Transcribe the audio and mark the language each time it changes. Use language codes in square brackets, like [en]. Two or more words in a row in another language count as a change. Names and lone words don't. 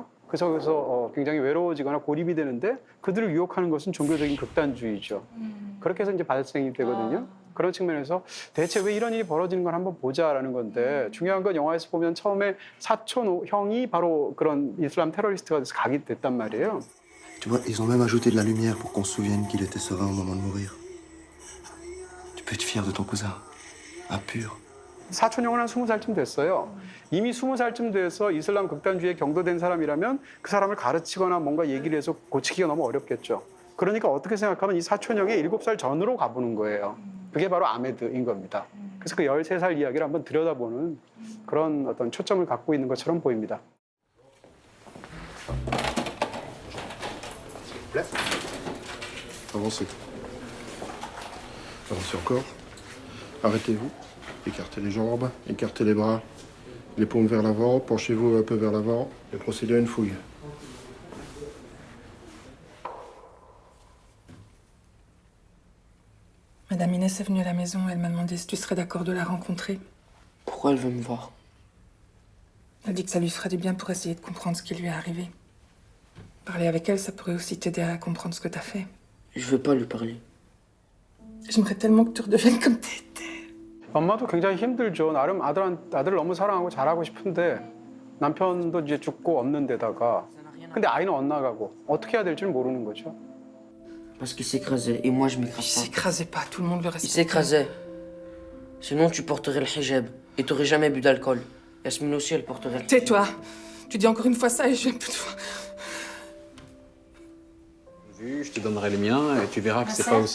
[ko] 그래서 굉장히 외로워지거나 고립이 되는데 그들을 유혹하는 것은 종교적인 극단주의죠. 그렇게 해서 이제 발생이 되거든요. 그런 측면에서 대체 왜 이런 일이 벌어지는 걸 한번 보자라는 건데 중요한 건 영화에서 보면 처음에 사촌 형이 바로 그런 이슬람 테러리스트가 돼서 각이 됐단 말이에요. [fr] Tu vois, ils ont même ajouté de la lumière pour qu'on se souvienne qu'il était serein au moment de mourir. Tu peux être fier de ton cousin. Un pur. [ko] 사촌 형은 한 20살쯤 됐어요. 이미 20살쯤 돼서 이슬람 극단주의에 경도된 사람이라면 그 사람을 가르치거나 뭔가 얘기를 해서 고치기가 너무 어렵겠죠. 그러니까 어떻게 생각하면 이 사촌 형이 7살 전으로 가보는 거예요. 그게 바로 아메드인 겁니다. 그래서 그 13살 이야기를 한번 들여다보는 그런 어떤 초점을 갖고 있는 것처럼 보입니다. [fr] Avancez. Avancez encore. Arrêtez-vous. Écartez les jambes, écartez les bras. Les paumes vers l'avant, penchez-vous un peu vers l'avant et procédez à une fouille. Madame Inès est venue à la maison, elle m'a demandé si tu serais d'accord de la rencontrer. Pourquoi elle veut me voir? Elle dit que ça lui ferait du bien pour essayer de comprendre ce qui lui est arrivé. Parler avec elle, ça pourrait aussi t'aider à comprendre ce que t'as fait. Je veux pas lui parler. J'aimerais tellement que tu redeviennes comme t'étais. [ko] 엄마도 굉장히 힘들죠. 나름 아들을 너무 사랑하고 잘하고 싶은데 남편도 이제 죽고 없는 데다가 근데 아이는 엇나가고 어떻게 해야 될지를 모르는 거죠. [fr] Parce qu'il s'écrasait et moi je Il m'écrase pas. s'écrasait pas, tout le monde le Il respectait. s'écrasait. Sinon tu porterais le hijab et t'aurais jamais bu d'alcool. Yasmine aussi elle porterait le hijab. Tais-toi. Tu dis encore une fois ça et je viens plus te voir. Je te donnerai les miens et tu verras que c'est pas aussi.